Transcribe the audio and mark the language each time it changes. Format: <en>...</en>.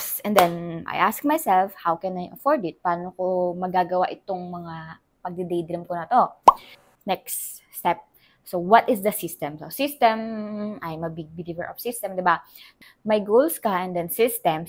<en>And then, I ask myself, how can I afford it?</en> <tl>Paano ko magagawa itong mga pagdi-daydream ko na to?</tl> <en>Next step. So, what is the system? So, system, I'm a big believer of system, diba?</en> <tl>May goals ka</tl> <en>and then system.</en>